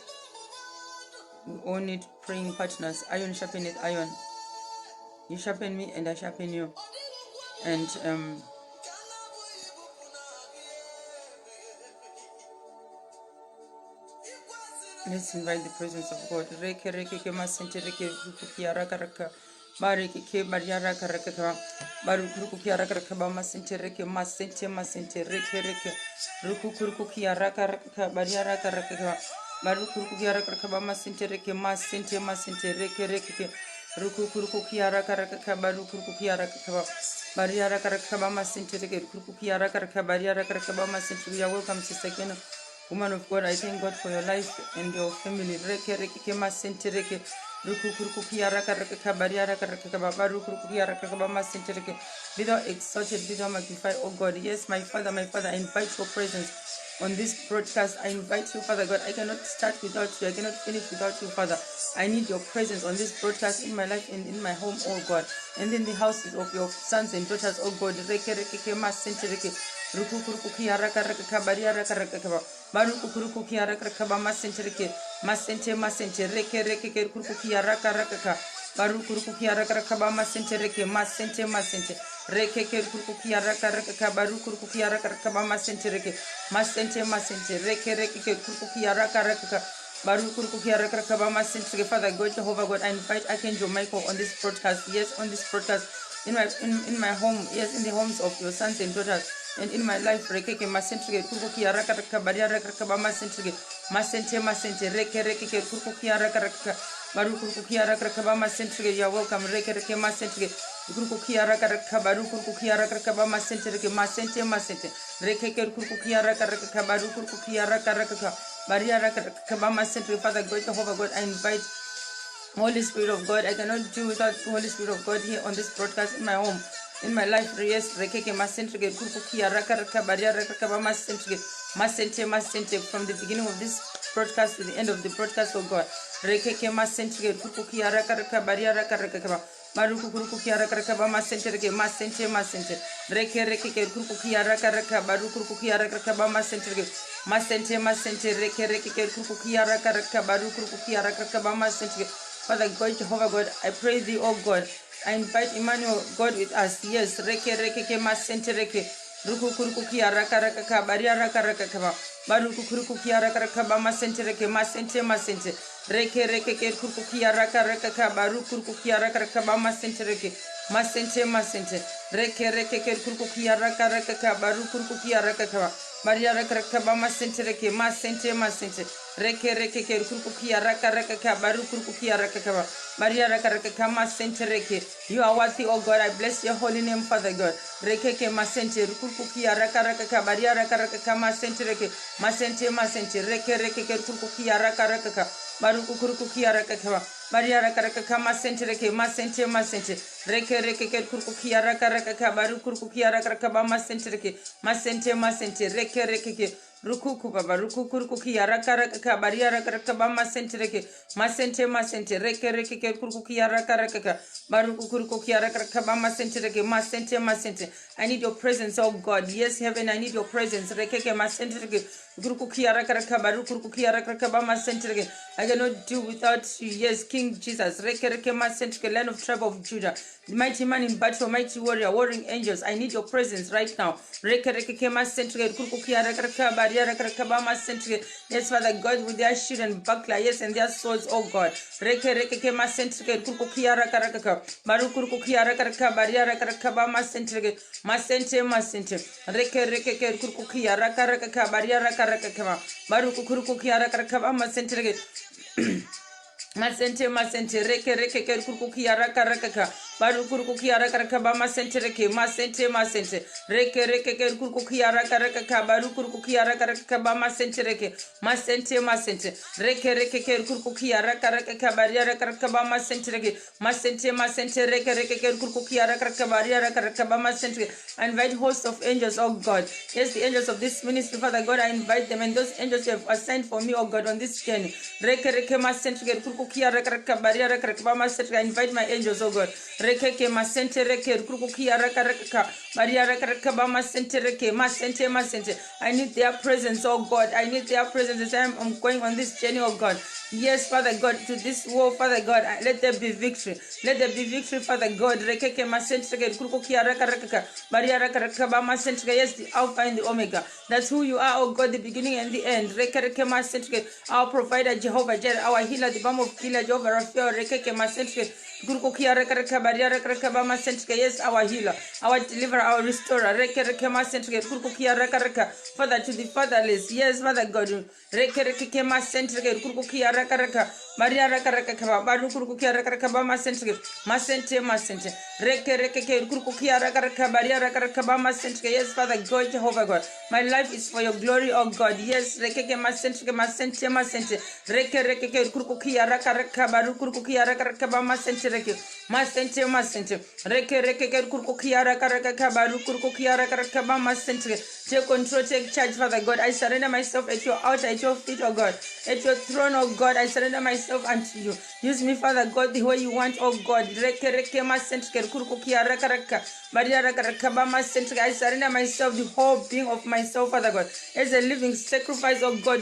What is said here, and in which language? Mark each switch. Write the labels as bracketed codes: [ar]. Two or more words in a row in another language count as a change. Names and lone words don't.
[en] We all need praying partners. Iron sharpeneth iron. You sharpen me and I sharpen you. And let's invite the presence of God. Reke reke ke masente reke rukukia raka raka. Bareke ke bariara raka raka. Baru rukukia raka raka ba masente reke masente reke reke. Rukukia raka raka bariara raka raka. Baru rukukia raka raka ba masente reke masente reke reke. Rukukia raka raka baru rukukia raka ba. Bariara raka raka ba masente reke. Rukukia raka raka bariara raka raka ba masente. We are welcome, Sister Kena. Woman of God, I thank God for your life and your family. Reke reke ke masente reke. Ruku kuruku kia raka raka kabaria raka raka kababa ruku kia raka kabama sente reke. Be thou exalted, be thou magnified, oh God. Yes, my Father, I invite your presence. on this broadcast. I invite you, Father God. I cannot start without you. I cannot finish without you, Father. I need your presence on this broadcast in my life and in my home, oh God, and in the houses of your sons and daughters, oh God. Reke kurkukia raka raka kabaru kurkukia raka raka bama sente reke masente masente reke reke kurkukia raka raka baru kurkukia raka raka bama sente reke. Father God, Jehovah God, I invite Archangel Michael on this broadcast. Yes, on this broadcast, in my home, yes, in the homes of your sons and daughters, and in my life. Reke masente reke kurkukia raka raka baria raka raka bama sente reke masente masente reke reke kurkukia raka raka baru kurkukia raka raka bama sente reke. You are welcome. Reke masente reke kurkukia raka raka baru kurkukia raka raka bama sente reke masente masente reke kurkukia raka raka baru kurkukia raka raka baria raka raka bama sente. Father God, Jehovah God, I invite Holy Spirit of God. I cannot do without Holy Spirit of God here on this broadcast, in my home, in my life. Yes, rekeke masente kurkukia raka raka baria raka bama sente masente masente from the beginning of this broadcast to the end of the broadcast, oh God. Rekeke masente kurkukia raka raka baria raka raka Maruku kurukukia raka raka bama sente reke masente masente reke reke kurukukia raka raka baruku kurukukia raka raka bama sente reke masente masente reke reke kurukukia raka raka baruku kurukukia raka raka bama sente. Father God, Jehovah God, I pray thee, oh God, I invite Emmanuel God with us. Yes, reke reke masente reke ruku kurukukia raka raka baria raka raka baruku kurukukia raka raka bama sente reke masente masente reke reke kurkukia raka raka baru kurkukia raka raka bama sente reke masente masente reke reke kurkukia raka raka baru kurkukia raka Maria raka raka bama sente reke masente masente reke reke kurkukia raka raka baru kurkukia raka Maria raka raka masente reke. You are worthy, oh God. I bless your holy name, Father God. Reke masente kurkukia raka raka Maria raka raka masente reke masente masente reke reke kurkukia raka raka baruku kurkukia raka Maria raka raka masente reke masente masente reke reke kurkukia raka raka baruku kurkukia raka raka bama sente reke masente masente reke reke rukuku baba rukukurukukia raka raka baria raka raka bama sente reke masente masente reke reke kurkukia raka raka baruku kurkukia raka raka bama sente reke masente masente. I need your presence, oh God. Yes, heaven, I need your presence. Reke masente reke kurkukia raka raka baruku kurkukia raka raka bama sente reke. I cannot do without you. Yes, King Jesus. Reke masente reke, Land of tribe of Judah, the mighty man in battle, mighty warrior, warring angels. I need your presence right now. Reke masente reke kurkukia raka raka yes, Father God, with their shield and buckler, yes, and their swords, oh God. Reke masente kurkukia raka raka baru kurkukia raka raka baria raka raka bama sente masente masente reke kurkukia raka raka baria raka raka baru kurkukia raka raka bama sente masente masente reke kurkukia raka raka baru kurkukia raka raka bama sente reke masente masente reke kurkukia raka raka baru kurkukia raka raka bama sente reke masente masente reke kurkukia raka raka baria raka raka bama sente reke masente masente reke kurkukia raka raka baria raka raka bama sente. I invite hosts of angels, oh God. Yes, the angels of this ministry, Father God, I invite them, and those angels you have assigned for me, oh God, on this journey. Reke masente kurkukia raka raka baria raka raka bama sente. I invite my angels, oh God. Reke masente reke kurkukia raka raka baria raka raka bama sente reke masente masente. I need their presence, oh God. I need their presence as I'm going on this journey, oh God. Yes, Father God, to this war, Father God, let there be victory. Let there be victory, Father God. Reke masente reke kurkukia raka raka baria raka raka bama sente. Yes, the Alpha and the Omega. That's who you are, oh God, the beginning and the end. Reke masente, our provider, Jehovah Jireh, our healer, the balm of Gilead, Jehovah Raphael. Reke masente kurkukia raka raka baria raka raka bama sente. Yes, our healer, our deliverer, our restorer. Reke masente kurkukia raka raka, Father to the fatherless. Yes, Father God. Reke masente kurkukia raka raka baria raka raka baru kurkukia raka raka bama sente masente masente reke kurkukia raka raka baria raka raka bama sente. Yes, Father God, Jehovah God, my life is for your glory, oh God. Yes, reke masente masente reke kurkukia raka raka baru kurkukia raka raka bama sente reke masente masente reke kurkukia raka raka baru kurkukia raka raka bama sente Take control, take charge, Father God. I surrender myself at your altar, at your feet, oh God. At your throne, oh God, I surrender myself unto you. Use me, Father God, the way you want, oh God. I surrender myself, the whole being of myself, Father God, as a living sacrifice, oh God.